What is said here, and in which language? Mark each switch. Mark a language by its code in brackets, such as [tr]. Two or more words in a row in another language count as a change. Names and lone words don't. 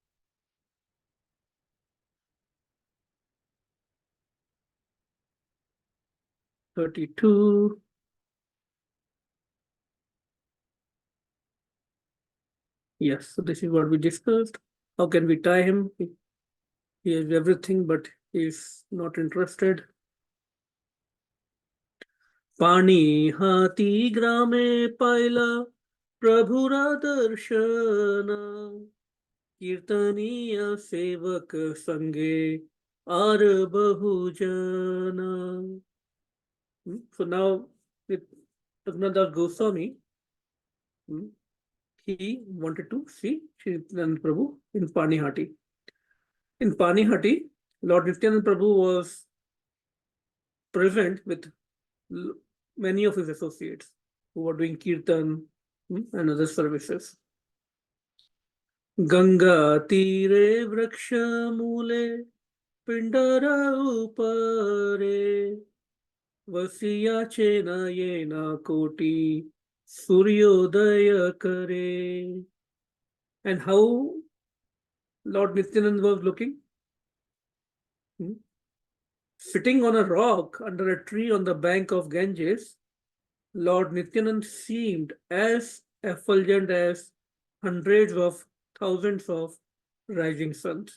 [en] (32). Yes, so this is what we discussed. How can we tie him? He has everything, but he's not interested. [bn] পাণিহাটি গ্রামে পাইলা প্রভুর দর্শন কীর্তনীয়া সেবক সঙ্গে আর বহুজন. [en] So now with Raghunath Goswami, he wanted to see Sri Nityanand Prabhu in Panihati. In Panihati, Lord Nityanand Prabhu was present with many of his associates who were doing kirtan and other services. [bn] গঙ্গা তীরে বৃক্ষ মূলে পিণ্ডার উপরে বসিয়াছেন যেন কোটি সূর্যোদয় করে. [en] And how Lord Nityanand was looking? Sitting on a rock under a tree on the bank of Ganges, Lord Nityanand seemed as effulgent as hundreds of thousands of rising suns.